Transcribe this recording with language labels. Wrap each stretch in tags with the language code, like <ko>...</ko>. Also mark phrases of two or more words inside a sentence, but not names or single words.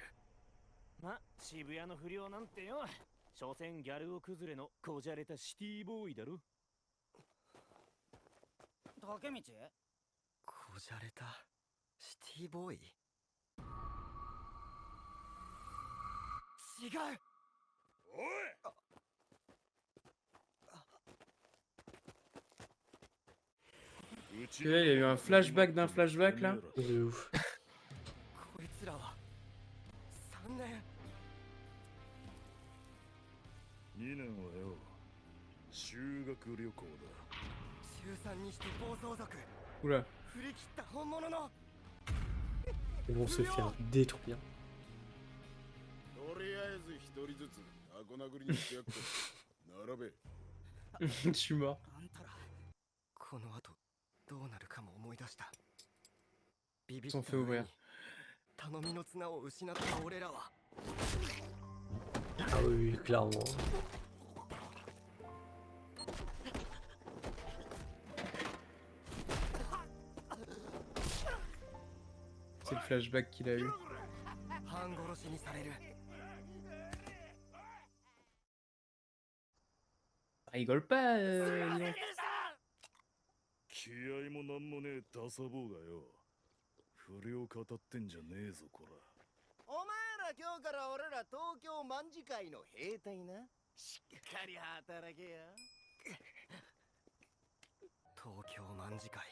<ja>ま、渋谷の不良なんてよ。所詮ギャル男崩れのこじゃれたシティボーイだろ。竹道こじゃれたシティボーイ。違う。</ja> <fr>Tu vois, il y a eu un flashback d'un flashback là. de ouf.</fr> <ja>こいつらは3年。 2年はよ、修学旅行だ。中3にして暴走族。</ja> <fr>Oula.</fr> <ja>振り切った本物の。</ja> <fr>Ils vont se faire détruire.</fr> <ja>とりあえず一人ずつあご殴りにしてやっか。並べ。</ja> <fr>Je suis mort.</fr> <ja>あんたらこの後どうなるかも思い出した。ビビっ</ja> <fr>Ils sont</fr> <ja>た</ja> <fr>fait</fr> <ja>上</ja> <fr>ouvrir.</fr> <ja>に頼みの綱を失った俺らは。</ja> <fr>Ah oui, oui, clairement. C'est le flashback qu'il a eu.</fr> <ja>半殺しにされる。</ja> <fr>Rigole pas, dis donc.</fr> <ja>気合もなんもねえダサ坊がよ。不良語ってんじゃねえぞこら。お前ら今日から俺ら東京卍会の兵隊な。しっかり働けや。東京卍会。</ja>